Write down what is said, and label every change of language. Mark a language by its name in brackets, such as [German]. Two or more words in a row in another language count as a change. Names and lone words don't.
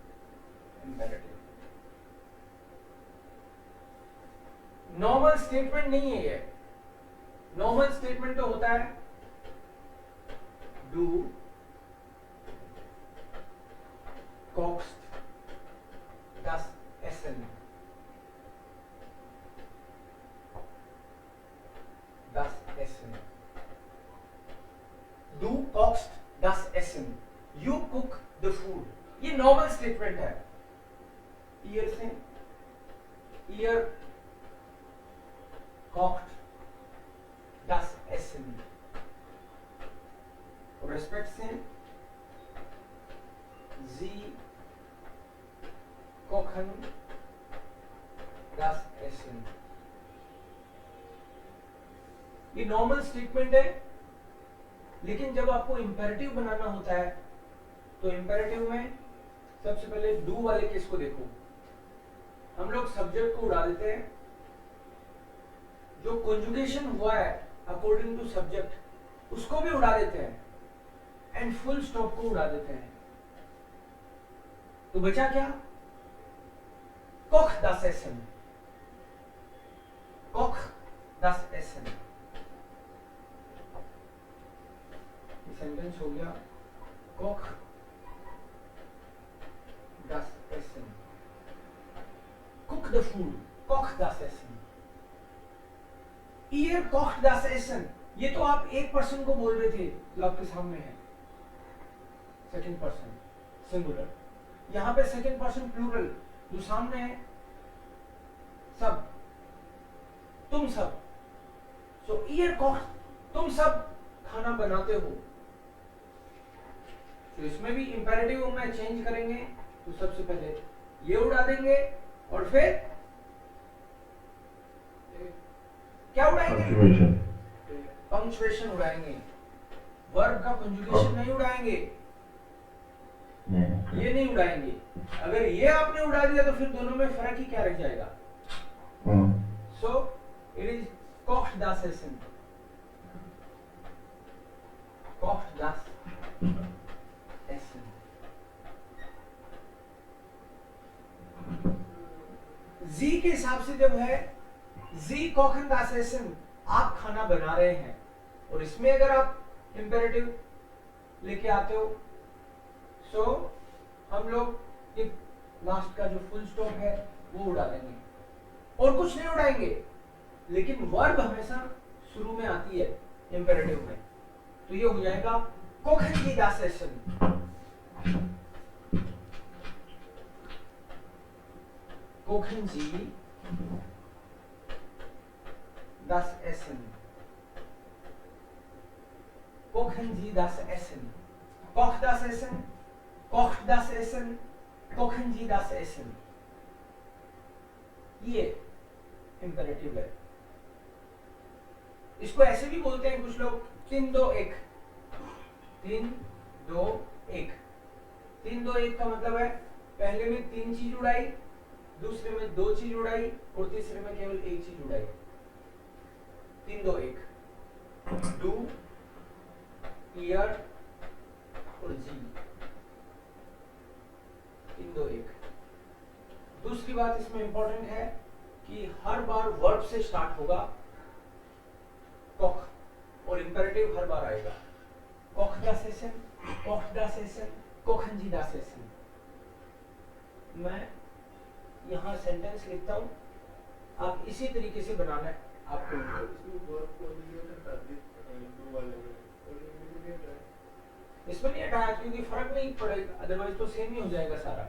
[English] imperative normal statement [Hindi] नहीं है ये। [English] normal statement [Hindi] तो होता है [German] du, kochst, das Essen, das Essen, du kochst das Essen, [English] you cook the food, [Hindi] ये [English] normal statement [Hindi] है। [German] ईयर से ईयर kocht das Essen, रेस्पेक्ट से sie kochen das Essen, [Hindi] ये [English] normal statement [Hindi] है। लेकिन जब आपको इंपेरेटिव बनाना होता है तो इंपेरेटिव में सबसे पहले डू वाले केस को देखो। हम लोग सब्जेक्ट को उड़ा देते हैं, जो कॉन्जुगेशन हुआ है [English] according to subject [Hindi] उसको भी उड़ा देते हैं, [English] and full stop [Hindi] को उड़ा देते हैं। तो बचा क्या? [German] कोख das Essen, कोख das Essen, [Hindi] ये सेंटेंस हो गया। [German] Koch das Essen. [English] Cook the food. [German] Koch das Essen. Ihr kocht das Essen. [Hindi] ये तो आप एक पर्सन को बोल रहे थे जो आपके सामने है, [English] second person singular. [Hindi] यहां पे [English] second person plural [Hindi] जो सामने है, सब, तुम सब. [German] सो ihr kocht, [Hindi] तुम सब खाना बनाते हो. तो इसमें भी इंपेरेटिव में चेंज करेंगे तो सबसे पहले ये उड़ा देंगे और फिर क्या उड़ाएंगे? [English] Punctuation. [Hindi] पंक्चुएशन उड़ाएंगे. वर्ब का कंजुगेशन नहीं उड़ाएंगे, नहीं. ये नहीं उड़ाएंगे. अगर ये आपने उड़ा दिया तो फिर दोनों में फर्क ही क्या रह जाएगा? [English] so it is [German] kocht das Essen. Kocht das Essen. [Hindi] जी के हिसाब से जब है [German] जी kochen das Essen, [Hindi] आप खाना बना रहे हैं. और इसमें अगर आप इंपेरेटिव लेके आते हो सो हम लोग एक लास्ट का जो [English] full stop [Hindi] है वो उड़ा देंगे और कुछ नहीं उड़ाएंगे. लेकिन वर्ब हमेशा शुरू में आती है इंपेरेटिव में, तो ये हो जाएगा [German] kochen Sie das Essen. Kochen Sie das Essen. Kochen Sie das Essen. Koch das Essen. Kocht das Essen. Kochen Sie das Essen. [Hindi] ये इंपेरेटिव है. इसको ऐसे भी बोलते हैं कुछ लोग 3 2 1. 3 2 1. 3 2 1 का मतलब है पहले में 3 चीज उड़ाई, दूसरे में 2 चीज उड़ाई और तीसरे में केवल 1 चीज उड़ाई. 3 2 1. डू, ईयर और जी. 3 2 1. दूसरी बात इसमें इंपॉर्टेंट है कि हर बार वर्ब से स्टार्ट होगा कोख और इंपेरेटिव हर बार आएगा. [German] कोख das Essen, kocht das Essen, kochen Sie das Essen. [Hindi] मैं यहाँ सेंटेंस लिखता हूँ, आप इसी तरीके से बनाना है आपको. इसमें नहीं हटाया क्योंकि फर्क नहीं पड़ेगा, अदरवाइज तो सेम ही हो जाएगा सारा.